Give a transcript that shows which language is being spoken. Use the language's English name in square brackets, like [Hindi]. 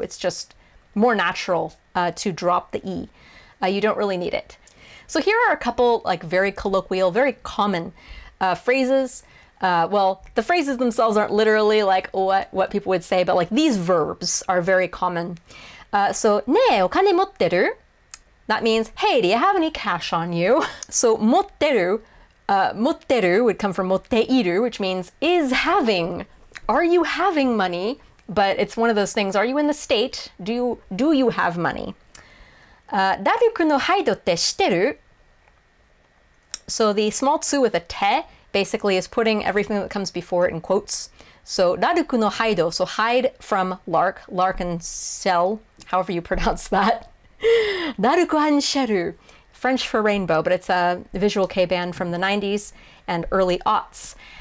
[English] It's just more natural to drop the e. You don't really need it. So here are a couple like very colloquial, very common phrases. Well, the phrases themselves aren't literally like what people would say, but like these verbs are very common. So, [Japanese] ねえ、お金持ってる? [English] That means, hey, do you have any cash on you? So, 持ってる would come from 持っている, which means is having. Are you having money? But it's one of those things. Are you in the state? Do you have money? [Japanese] ラルクのハイドって知ってる? [English] So the small tsu with a te basically is putting everything that comes before it in quotes. So ラルクのハイド, so hide from lark and shell, however you pronounce that. ラルクアンシェル, French for rainbow, but it's a visual kei band from the 90s and early aughts.